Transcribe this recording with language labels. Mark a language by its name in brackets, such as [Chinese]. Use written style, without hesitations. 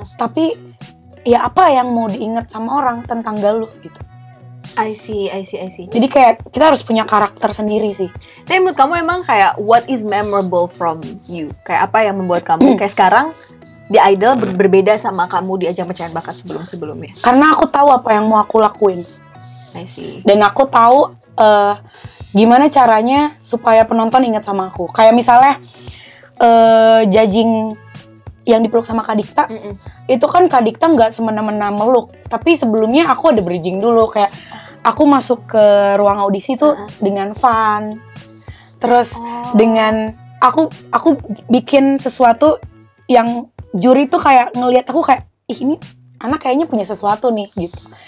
[Indonesian] Tapi ya apa yang mau diingat sama orang tentang Galuh gitu. [English] I see. [Indonesian] Jadi kayak kita harus punya karakter sendiri sih. Tapi menurut kamu emang kayak [English] what is memorable from you? [Indonesian] Kayak apa yang membuat kamu kayak sekarang di Idol berbeda sama kamu di ajang pencarian bakat sebelum-sebelumnya? Karena aku tahu apa yang mau aku lakuin. [English] I see. [Indonesian] Dan aku tahu gimana caranya supaya penonton ingat sama aku. Kayak misalnya judging yang dipeluk sama Kak Dikta, itu kan Kak Dikta nggak semena-mena meluk, tapi sebelumnya aku ada bridging dulu, kayak aku masuk ke ruang audisi tuh dengan fun, terus dengan aku bikin sesuatu yang juri tuh kayak ngelihat aku kayak, ih ini anak kayaknya punya sesuatu nih gitu.